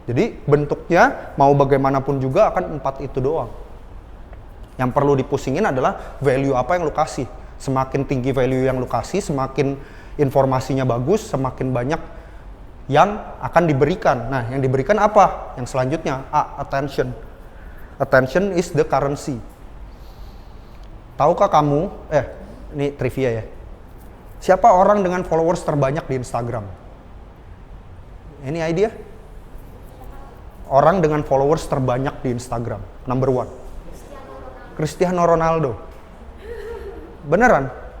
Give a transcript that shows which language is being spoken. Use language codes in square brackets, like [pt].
[id] Jadi bentuknya mau bagaimanapun juga akan 4 itu doang. Yang perlu dipusingin adalah value apa yang lu kasih. Semakin tinggi value yang lu kasih, semakin informasinya bagus, semakin banyak yang akan diberikan. Nah, yang diberikan apa? Yang selanjutnya, attention. [en] Attention is the currency. [id] Tahukah kamu, ini trivia ya. Siapa orang dengan followers terbanyak di Instagram? [en] Any idea? [id] Orang dengan followers terbanyak di Instagram, number 1. Cristiano Ronaldo. Beneran?